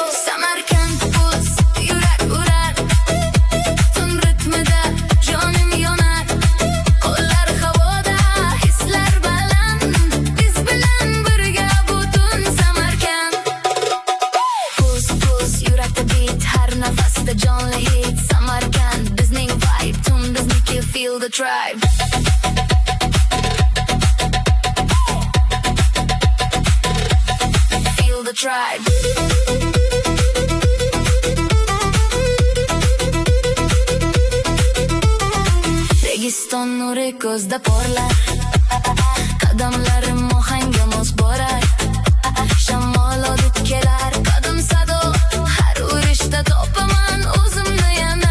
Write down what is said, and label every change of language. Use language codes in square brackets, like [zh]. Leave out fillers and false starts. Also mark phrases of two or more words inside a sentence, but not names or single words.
[uz] Samarkand buz, yurak urar, tun ritmida jonim yonar. Qo'llar havoda, hislar baland, biz bilan birga butun Samarkand. Buz buz yurakda beat, har nafasda jonli hit. Samarkand bizning vibe, tun bizniki, [en] feel the tribe. Feel the tribe. [uz] Registon nuri ko'zda porlar, qadamlarim ohangga mos borar. Shamol olib kelar qadim sado, har urishda topaman o'zimni yana.